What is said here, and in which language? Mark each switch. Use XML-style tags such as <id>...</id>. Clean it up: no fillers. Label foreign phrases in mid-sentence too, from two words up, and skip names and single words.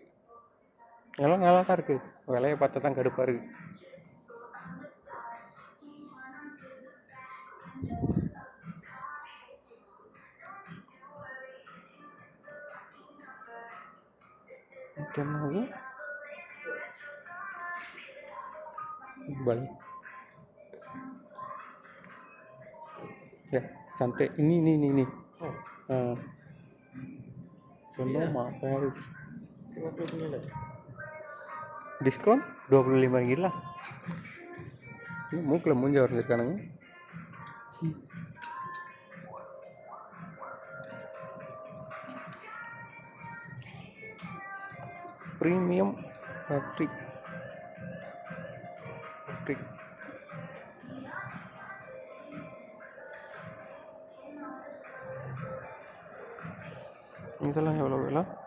<ta>எல்லாம் நல்லா தான் இருக்குது. விலையை பார்த்தா தான் கடுப்பாக இருக்குது. என்னது balik</ta> <ms>ya cantik ini Sonoma Paris diskon 25 ringgit lah.</ms> <ta>மூக்கில் மூஞ்ச வரைஞ்சிருக்கானுங்க.</ta> <en>premium fabric</en> <ta>இதெல்லாம் எவ்வளோ விலை?</ta>